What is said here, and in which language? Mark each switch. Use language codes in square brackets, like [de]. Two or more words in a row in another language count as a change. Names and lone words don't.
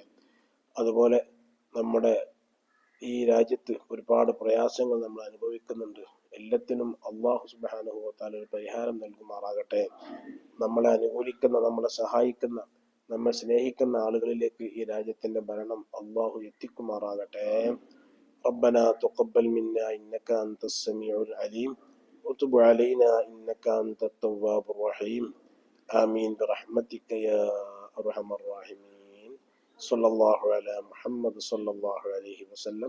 [ml] അതുപോലെ നമ്മുടെ ഈ രാജ്യത്ത് ഒരുപാട് പ്രയാസങ്ങൾ നമ്മൾ അനുഭവിക്കുന്നുണ്ട്. എല്ലാത്തിനും [ar] الله سبحانه وتعالى [ml] ഒരു പരിഹാരം നൽകുമാറാകട്ടെ. നമ്മളെ അനുകൂലിക്കുന്ന, നമ്മളെ സഹായിക്കുന്ന, നമ്മൾ സ്നേഹിക്കുന്ന ആളുകളിലേക്ക് ഈ രാജ്യത്തിന്റെ ഭരണം അള്ളാഹു എത്തിക്കുമാറാകട്ടെ. [ar] ربنا تقبل منا إنك أنت السميع العليم وتب علينا إنك أنت التواب الرحيم آمين برحمتك يا أرحم الراحمين. صلى الله على محمد صلى الله عليه وسلم.